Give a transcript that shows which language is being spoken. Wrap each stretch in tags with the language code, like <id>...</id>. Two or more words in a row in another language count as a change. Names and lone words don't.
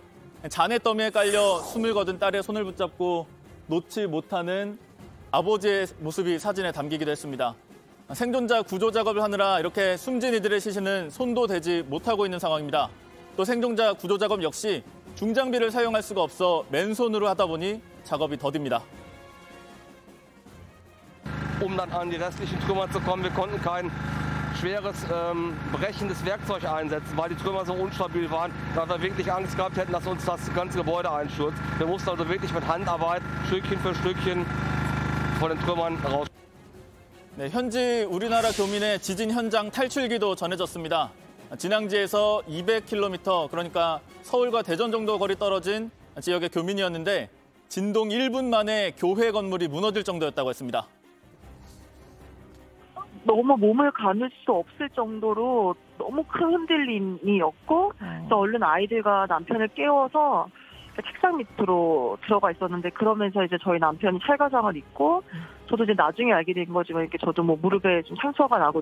<ko>잔해 더미에 깔려 숨을 거둔 딸의 손을 붙잡고 놓지 못하는 아버지의 모습이 사진에 담기기도 했습니다. 생존자 구조 작업을 하느라 이렇게 숨진 이들의 시신은 손도 대지 못하고 있는 상황입니다. 또 생존자 구조 작업 역시 중장비를 사용할 수가 없어 맨손으로 하다 보니 작업이 더딥니다.</ko> <de>Dann an die restlichen Trümmer zu kommen. Wir konnten kein schweres, brechendes Werkzeug einsetzen, weil die Trümmer so unstabil waren, dass wir wirklich Angst gehabt hätten, dass uns das ganze Gebäude einstürzt. Wir mussten also wirklich mit Handarbeit Stückchen für Stückchen von den Trümmern raus.</de> <ko>네, 현지 우리나라 교민의 지진 현장 탈출기도 전해졌습니다. 진앙지에서 200km, 그러니까 서울과 대전 정도 거리 떨어진 지역의 교민이었는데 진동 1분 만에 교회 건물이 무너질 정도였다고 했습니다. 너무 몸을 가눌 수 없을 정도로 너무 큰 흔들림이었고 또 얼른 아이들과 남편을 깨워서 책상 밑으로 들어가 있었는데 그러면서 이제 저희 남편이 찰과상을 입고 저도 이제 나중에 알게 된 거지만 이렇게 저도 뭐 무릎에 좀 상처가 나고.</ko>